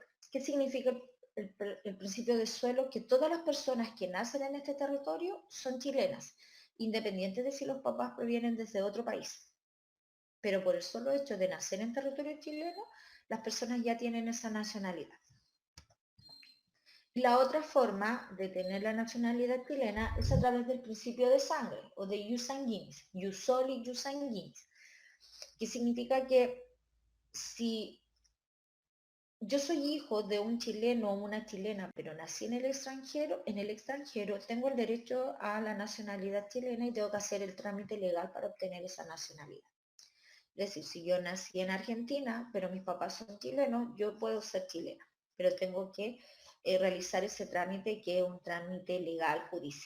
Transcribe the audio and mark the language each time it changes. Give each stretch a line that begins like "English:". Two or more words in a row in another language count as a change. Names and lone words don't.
Spanish: ¿Qué significa el principio de suelo? Que todas las personas que nacen en este territorio son chilenas, independiente de si los papás provienen desde otro país. Pero por el solo hecho de nacer en territorio chileno, las personas ya tienen esa nacionalidad. La otra forma de tener la nacionalidad chilena es a través del principio de sangre, o de
Latin: ius sanguinis, ius soli, ius sanguinis,
Spanish: que significa que si yo soy hijo de un chileno o una chilena, pero nací en el extranjero tengo el derecho a la nacionalidad chilena y tengo que hacer el trámite legal para obtener esa nacionalidad. Es decir, si yo nací en Argentina, pero mis papás son chilenos, yo puedo ser chilena, pero tengo que realizar ese trámite, que es un trámite legal judicial.